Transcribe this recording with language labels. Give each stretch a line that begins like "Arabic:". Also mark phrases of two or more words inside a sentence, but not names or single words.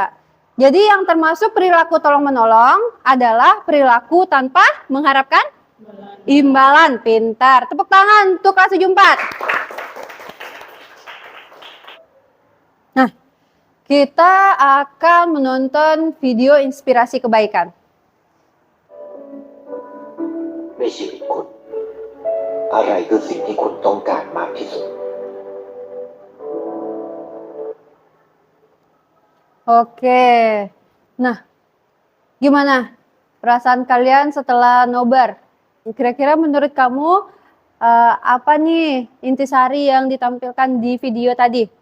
Indonesian: Jadi yang termasuk perilaku tolong-menolong adalah perilaku tanpa mengharapkan imbalan. Pintar. Tepuk tangan untuk kelas 74. Nah, kita akan menonton video inspirasi kebaikan.
Thai: ในชีวิตคุณอะไรคือสิ่งที่คุณต้องการมากที่สุด
Indonesian: Oke. Nah, gimana perasaan kalian setelah nobar? Kira-kira menurut kamu apa nih intisari yang ditampilkan di video tadi?